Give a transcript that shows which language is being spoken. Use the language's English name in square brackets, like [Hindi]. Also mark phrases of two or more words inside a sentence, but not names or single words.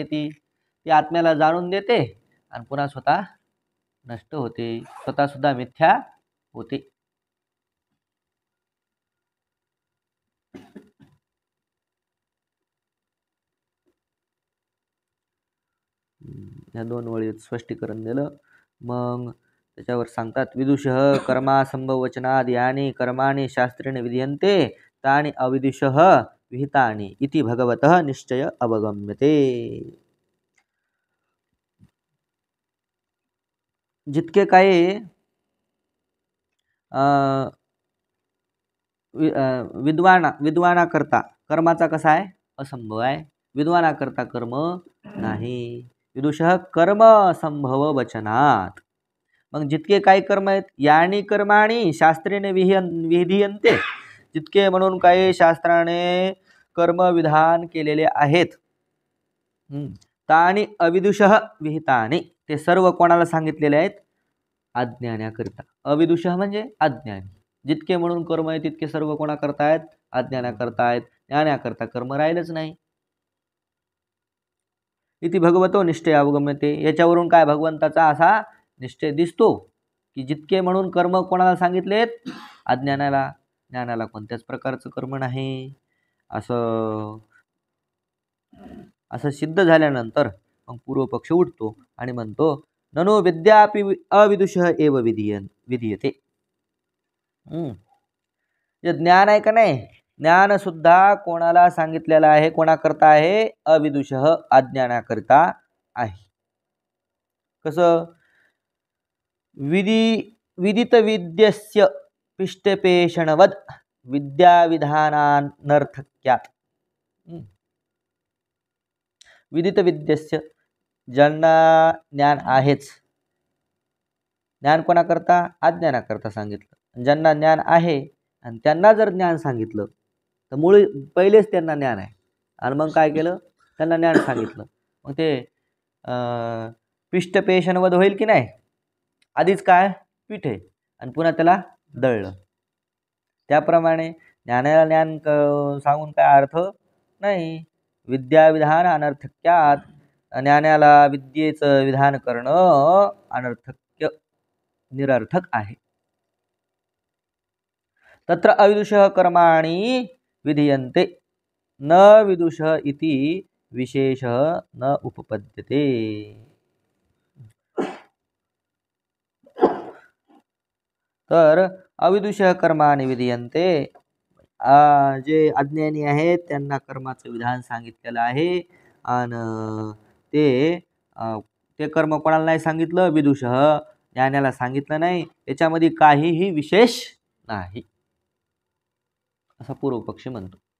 [Marathi] ती आत्म्याला जाणून देते आणि पुन्हा स्वतः नष्ट होते, स्वतः सुद्धा मिथ्या होते. या 2 वळीत स्पष्टीकरण दिलं. मग त्याच्यावर सांगतात, [Sanskrit] विदुषः कर्मासंभव वचनादि यानी कर्माणि शास्त्रेण विधीयन्ते तानि अविदुषः विहितानि इति भगवतः निश्चय अवगम्यते. [Marathi] जितके काही विद्वानाकरता कर्माचा कसा आहे? असंभव आहे. विद्वानाकरता कर्म नाही. [Sanskrit] विदुषः कर्म संभव वचनात. [Marathi] मग जितके काही कर्म आहेत, [Sanskrit] यानी कर्माणी शास्त्रेने विधीयन्ते, [Marathi] जितके म्हणून काही शास्त्राने कर्मविधान केलेले आहेत, [Sanskrit] तानि अविदुषः विहितानि, [Marathi] ते सर्व कोणाला सांगितलेले आहेत? अज्ञानाकरिता. अविदुषः म्हणजे अज्ञानी. जितके म्हणून कर्म आहे तितके सर्व कोणा करतायत? अज्ञानाकरता आहेत. ज्ञानाकरता कर्म राहिलंच नाही. [Sanskrit] इति भगवतो निश्चय अवगम्यते. [Marathi] याच्यावरून काय भगवंताचा असा निश्चय दिसतो की जितके म्हणून कर्म कोणाला सांगितलेत? अज्ञानाला. ज्ञानाला कोणत्याच प्रकारचं कर्म नाही. असं सिद्ध झाल्यानंतर मग पूर्वपक्ष उठतो आणि म्हणतो, [Sanskrit] ननो विद्यापि अविदुषः एव विधीयते. [Marathi] जे ज्ञान आहे का नाही, ज्ञान सुद्धा कोणाला सांगितलेलं आहे? कोणाकरता आहे? अविदुषः, अज्ञानाकरिता आहे. कसं? [Sanskrit] विदित विद्यस्य पिष्टपेषणवद विद्याविधानानर्थक्यात. विदित विद्यस्य, [Marathi] ज्यांना ज्ञान आहेच. ज्ञान कोणाकरता? अज्ञानाकरता सांगितलं. ज्यांना ज्ञान आहे आणि त्यांना जर ज्ञान सांगितलं तर मुळे पहिलेच त्यांना ज्ञान आहे आणि मग काय केलं? त्यांना ज्ञान सांगितलं. मग ते पिष्टपेषणवध होईल की नाही? आधीच काय? पीठ आहे आणि पुन्हा त्याला दळलं. त्याप्रमाणे ज्ञानाला ज्ञान सांगून काय अर्थ नाही. [Sanskrit] विद्याविधान अनर्थक्यात, [Marathi] ज्ञानाला विद्येचं विधान करणं अनर्थक्य, निरर्थक आहे. [Sanskrit] तत्र अविदुषः कर्माणि विधीयन्ते न विदुषः इति विशेषः न उपपद्यते. तर अविदुषः कर्माणि विधीयन्ते, [Marathi] जे अज्ञानी आहेत त्यांना कर्माचं विधान सांगितलेलं आहे आणि ते कर्म कोणाला नाही सांगितलं? विदुषः, ज्ञानाला सांगितलं नाही. याच्यामध्ये काहीही विशेष नाही असा पूर्वपक्षी म्हणतो.